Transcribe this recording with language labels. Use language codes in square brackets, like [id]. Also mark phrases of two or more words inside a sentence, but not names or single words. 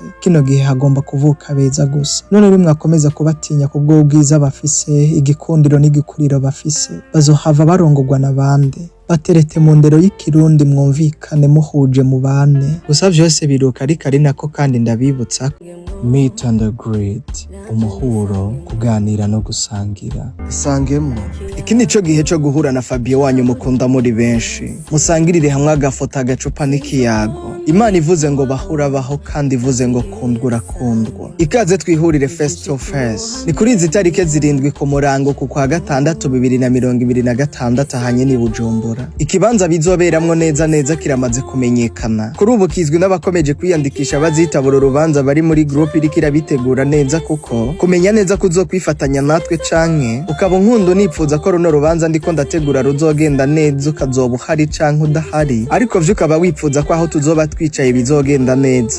[rn] Kino gihe hagomba kuvuka beza gusa. None rimwe akomeza kubatinya kubwo ubwiza bafise, igikundiro n'igikuriro bafise, bazohava barongorwa n'abandi. Baterete mu ndero y'ikirundi mwumvikane muhuje mu bane. Gusa vyose biruka ariko ari nako kandi ndabibutsa [en] meet and greet, [rn] umuhuro, kuganira no gusangira. Isangemwo iki nico gihe cyo guhura na Fabio wanyu mukunda muri benshi, musangirire hamwe agafoto agacupa n'ikiyago. Imana ivuze ngo bahura baho kandi ivuze ngo kundwa kundwa. Ikaze twihurire [en] face to face. [rn] Ni kuri izi tarike 7 ku murango ku kwa gatandatu 2026 ahanye ni Bujumbura. Ikibanza bizoberamwo neza kiramaze kumenyekana. Kuri ubu kizwi n'abakomeje kwiyandikisha bazitabura urubanza bari muri group irikira bitegura neza, kuko kumenya neza kuzokwifatanya natwe canke ukaba nkundo nipfuza ko runo rubanza ndiko ndategura ruzogenda neza ukazoba uhari canke udahari, ariko vyo ukaba wipfuza ko aho tuzoba twicaye bizogenda neza.